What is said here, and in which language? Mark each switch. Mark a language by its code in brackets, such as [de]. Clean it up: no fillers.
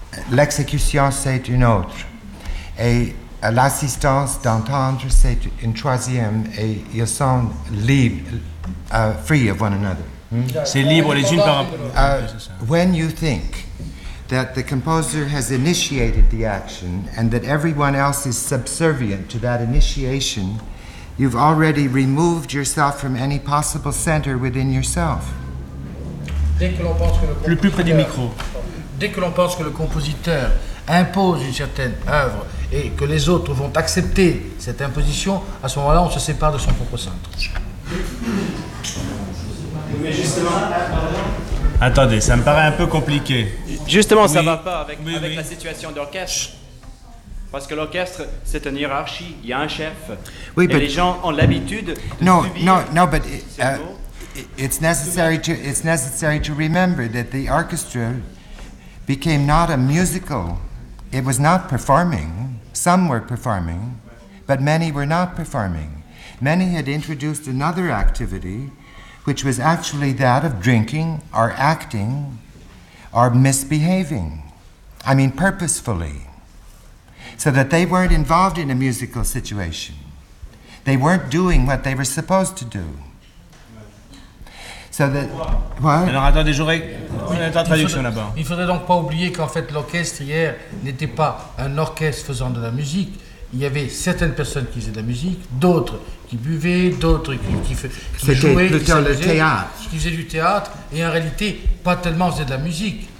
[fr] L'exécution, c'est une autre. Et l'assistance d'entendre, c'est une troisième. Et ils sont libres, [en] free of one another. [fr] C'est libre les unes par rapport aux autres. [en] When you think that the composer has initiated the action and that everyone else is subservient to that initiation, you've already removed yourself from any possible center within yourself. [fr] Le plus près du micro. Dès que l'on pense que le compositeur impose une certaine œuvre et que les autres vont accepter cette imposition, à ce moment-là, on se sépare de son propre centre. Mais justement, attendez, ça me paraît un peu compliqué. Justement, ça ne va pas avec la situation d'orchestre. Parce que l'orchestre, c'est une hiérarchie. Il y a un chef. Oui, et les gens ont l'habitude de subir. [en] It's necessary to remember that the orchestra became not a musical. It was not performing. Some were performing, but many were not performing. Many had introduced another activity, which was actually that of drinking or acting or misbehaving. I mean, purposefully. So that they weren't involved in a musical situation. They weren't doing what they were supposed to do. [fr] Alors attendez, traduction là-bas. Il ne faudrait donc pas oublier qu'en fait l'orchestre hier n'était pas un orchestre faisant de la musique. Il y avait certaines personnes qui faisaient de la musique, d'autres qui buvaient, d'autres qui faisaient du théâtre, et en réalité pas tellement faisaient de la musique.